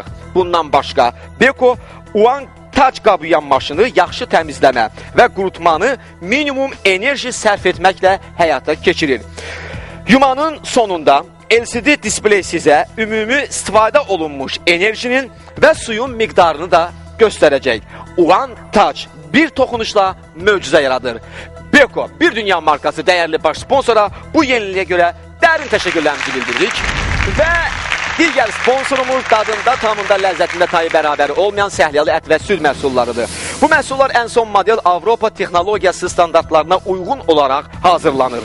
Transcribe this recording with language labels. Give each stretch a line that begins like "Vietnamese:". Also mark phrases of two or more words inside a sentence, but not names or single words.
Azerbaijani: Bundan başqa, Beko One-Touch qab yuyan maşını yaxşı təmizləmə və qurutmanı minimum enerji sərf etməklə həyata keçirir. Yumanın sonunda LCD displey sizə ümumi istifadə olunmuş enerjinin və suyun miqdarını da göstərəcək. One-Touch bir toxunuşla möcüzə yaradır. Beko, bir dünya markası dəyərli baş sponsora bu yeniliyə görə dərin təşəkkürlərimizi bildiririk. Və digər sponsorumuz dadında, tamında, ləzzətində tayı bərabəri olmayan Səhliyalı ət və süd məhsullarıdır. Bu məhsullar ən son model Avropa texnologiyası standartlarına uyğun olaraq hazırlanır.